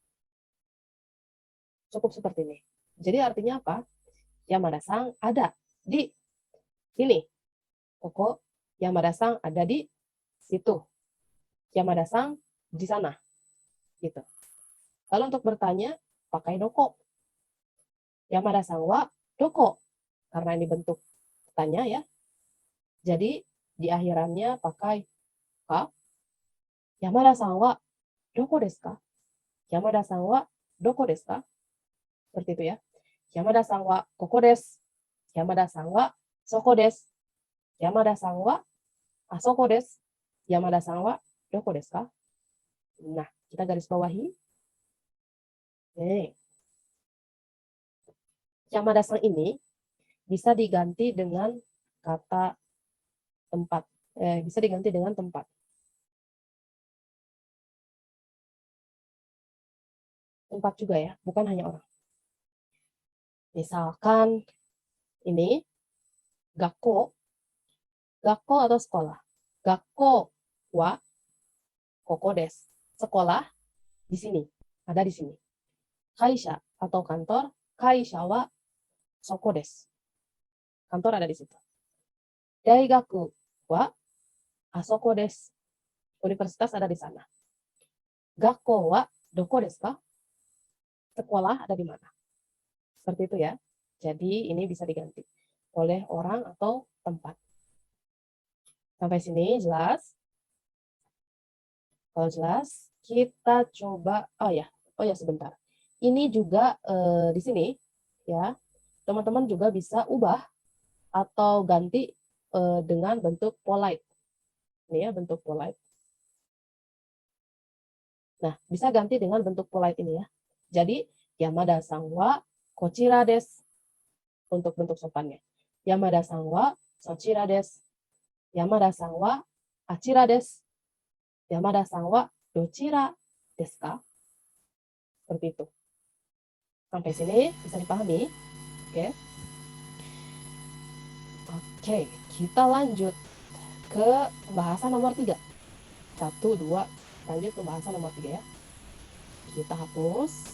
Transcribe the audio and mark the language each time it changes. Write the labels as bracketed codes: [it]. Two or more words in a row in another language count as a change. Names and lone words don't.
[id] Cukup seperti ini. Jadi artinya apa? Yamada-san ada di sini. Koko, Yamada-san ada di situ. Yamada-san di sana. Gitu. Lalu untuk bertanya, pakai doko. [ja] 山田さんはどこ. [id] Karena ini bentuk tanya ya. Jadi di akhirannya pakai ka. [ja] 山田さんはどこですか? 山田さんはどこですか? [id] Seperti itu ya. [ja] 山田さんはここです。山田さんはそこです. 山田さんはあそこです。山田さんはどこですか? [id] Nah, kita garis bawahi. Nih. Yamada-san ini bisa diganti dengan kata tempat. Bisa diganti dengan tempat. Tempat juga ya, bukan hanya orang. Misalkan ini gakko, gakko atau sekolah. [ja] 学校はここです. [id] Sekolah di sini, ada di sini. Kaisha atau kantor, [ja] 会社はそこです. [id] Kantor ada di situ. [ja] 大学はあそこです. [id] Universitas ada di sana. [ja] 学校はどこですか? [id] Sekolah ada di mana? Seperti itu ya. Jadi ini bisa diganti oleh orang atau tempat. Sampai sini jelas? Kalau jelas, kita coba, oh ya sebentar. Ini juga di sini ya, teman-teman juga bisa ubah atau ganti dengan bentuk polite. Ini ya bentuk polite. Nah, bisa ganti dengan bentuk polite ini ya. Jadi, [ja] 山田さんはこちらです. [id] Untuk bentuk sopannya. [ja] 山田さんはそちらです。山田さんはあちらです. 山田さんはどちらですか? [id] Seperti itu. Sampai sini bisa dipahami? Oke. Oke, kita lanjut ke pembahasan nomor 3. 1, 2, lanjut ke bahasan nomor 3 ya. Kita hapus.